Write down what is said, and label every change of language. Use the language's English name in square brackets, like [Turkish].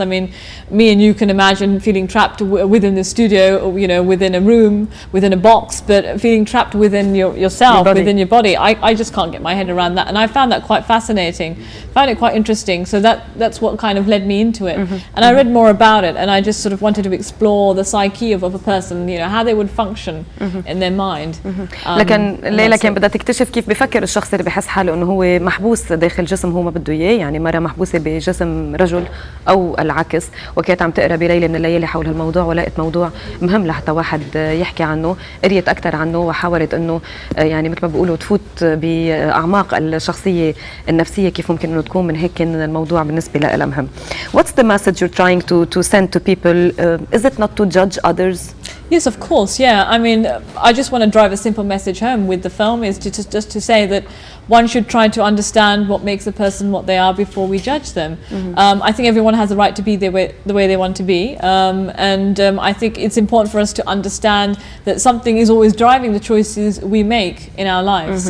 [English] I mean, me and you can imagine feeling trapped within the studio, or, you know, within a room, within a box, but feeling trapped within yourself, within your body. I just can't get my head around that, and I found that quite fascinating. Found it quite interesting. So that's what kind of led me into it. And I read more about it, and I just sort of wanted to explore the psyche of a person, you know, how they would function in their mind. [Arabic] لكن ليلى كان بدها تكتشف كيف بفكر الشخص اللي بحس حاله انه هو محبوس داخل جسم هو ما بده اياه، يعني مرة محبوسة بجسم رجل او العكس، وكانت عم تقرا بليلة من الليالي حول هالموضوع ولقيت موضوع مهم لحتى واحد يحكي عنه، قريت اكثر عنه وحاولت انه يعني مثل ما بيقولوا تفوت باعماق الشخصية النفسية كيف ممكن انه تكون، من هيك كان الموضوع بالنسبة لها مهم. [English] What's the message you're trying to send to people? Is it not to judge others? Yes, of course. Yeah, I mean, I just want to drive a simple message home with the film, is just to say that one should try to understand what makes a person what they are before we judge them. I think everyone has a right to be the way they want to be, and I think it's important for us to understand that something is always driving the choices we make in our lives.